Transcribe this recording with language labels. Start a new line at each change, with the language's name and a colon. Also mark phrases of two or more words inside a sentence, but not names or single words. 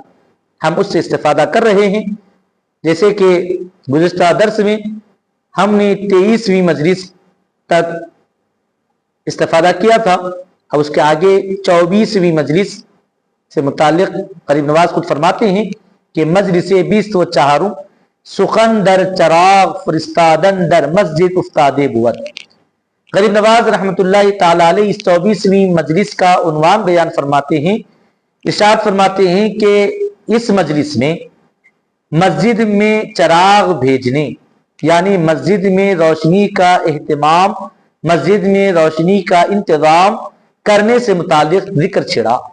Urdu: ہم اس سے استفادہ کر رہے ہیں، جیسے کہ گزشتہ درس میں ہم نے 23ویں مجلس تک استفادہ کیا تھا، اب اس کے آگے 24ویں مجلس سے متعلق غریب نواز خود فرماتے ہیں کہ
Persian: مجلس 24 سخن در چراغ فرستادن در مسجد استاد بود۔
Urdu: غریب نواز رحمۃ اللہ تعالی علیہ اس 24ویں مجلس کا عنوان بیان فرماتے ہیں، ارشاد فرماتے ہیں کہ اس مجلس میں مسجد میں چراغ بھیجنے یعنی مسجد میں روشنی کا اہتمام، مسجد میں روشنی کا انتظام کرنے سے متعلق ذکر چھڑا۔